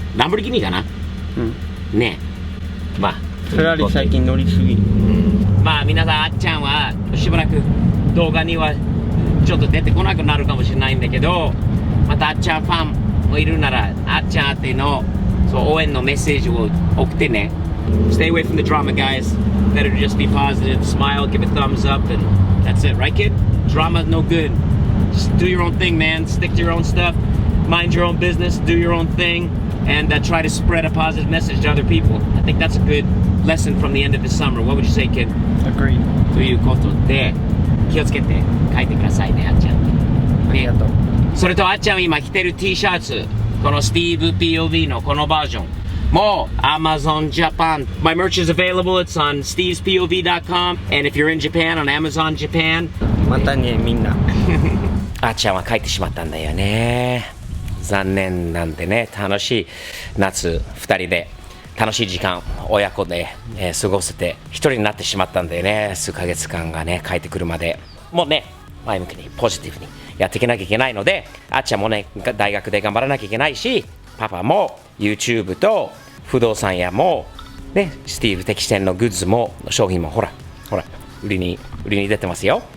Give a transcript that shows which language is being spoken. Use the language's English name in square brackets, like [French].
[Japanese] ランボルギーニかな。ねえ、まあフェラーリ最近乗りすぎ。まあ皆さん、あっちゃんはしばらく動画にはちょっと出てこなくなるかもしれないんだけど、またあっちゃんファンもいるならあっちゃん宛てのそう応援のメッセージを送ってね。 [English] Stay away from the drama, guys. Better to just be positive, smile, give a thumbs up, and that's it, right kid? Drama's no good. Just do your own thing, man. Stick to your own stuff. Mind your own business, do your own thing, and try to spread a positive message to other people. I think that's a good lesson from the end of the summer. What would you say, kid? Agreed. [Japanese] ということで気をつけて書いてくださいね、あっちゃん。ありがとう。それとあっちゃん今着てる T シャツ、この Steve POV のこのバージョンもう Amazon Japan. [English] My merch is available. It's on stevespov.com, and if you're in Japan, on Amazon Japan. [Japanese] またね、みんなあっちゃんは帰ってしまったんだよね。残念なんでね。楽しい夏2人で楽しい時間親子で、過ごせて一人になってしまったんだよね。数ヶ月間がね、帰ってくるまでもうね前向きにポジティブにやっていかなきゃいけないので、あっちゃんもね大学で頑張らなきゃいけないし、パパも YouTube と不動産屋もね、スティーブ適店のグッズも商品もほら売りに出てますよ。